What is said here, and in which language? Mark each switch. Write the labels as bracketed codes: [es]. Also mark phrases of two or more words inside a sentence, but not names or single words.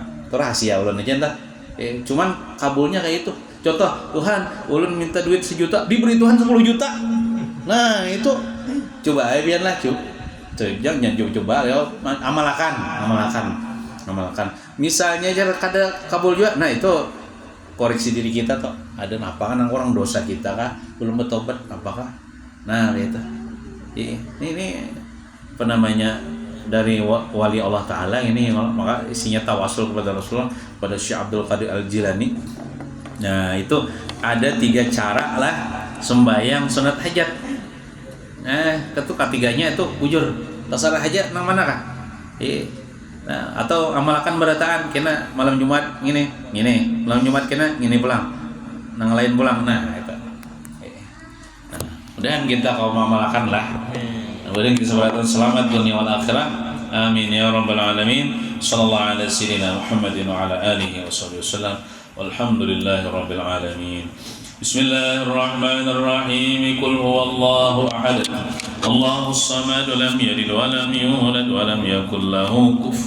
[bjn] Itu rahasia ulun aja entah. Cuman kabulnya kayak itu. Contoh Tuhan, ulun minta duit 1 juta, diberi Tuhan 10 juta. [id] Nah itu coba aja biarlah jangan coba ya amalkan. Misalnya aja kada kabul juga, nah itu koreksi diri kita toh. Ada apa kan orang dosa kita kah belum bertobat apakah? Nah gitu. Ini apa namanya dari wali Allah Ta'ala ini, maka isinya tawasul kepada Rasulullah, kepada Syekh Abdul Qadir Al-Jilani. Nah itu ada 3 cara lah sembahyang sunat hajat. [bjn] Ketiganya itu bujur tasarah hajat nang mana kah? Nah, atau amalkan berataan kena malam Jumat gini malam Jumat kena gini pulang nang lain pulang. [id] Nah itu. Nah, mudahan kita kalau amalkan lah Mudah-mudahan kita selamat [ar] الدنيا والآخرة. آمين يا رب العالمين. صلى الله على سيدنا محمد وعلى آله وصحبه وسلم. والحمد لله رب العالمين بسم الله الرحمن الرحيم. قل هو الله أحد. الله الصمد لم يلد ولم يولد ولم يكن له كفوا